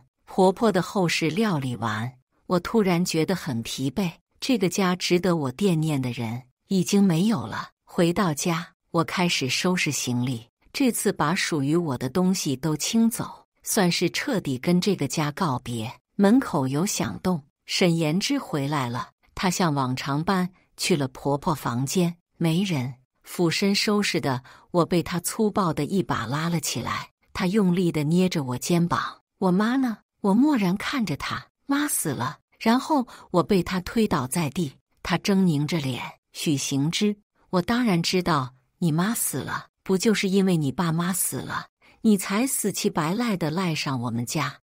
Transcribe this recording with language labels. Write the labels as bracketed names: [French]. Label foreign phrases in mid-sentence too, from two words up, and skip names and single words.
[Chinese] 婆婆的後事料理完，我突然覺得很疲憊，這個家值得我惦念的人已經沒有了。回到家，我開始收拾行李，這次把屬於我的東西都清走，算是徹底跟這個家告別。門口有響動，沈妍之回來了，她像往常般去了婆婆房間，沒人。俯身收拾的我被她粗暴的一把拉了起來，她用力地捏着我肩膀：“我媽呢？” 我默然看着她，媽死了。然後我被她推倒在地，她猙獰着臉：“許行之，我當然知道你媽死了，不就是因為你爸媽死了，你才死乞白賴地賴上我們家。”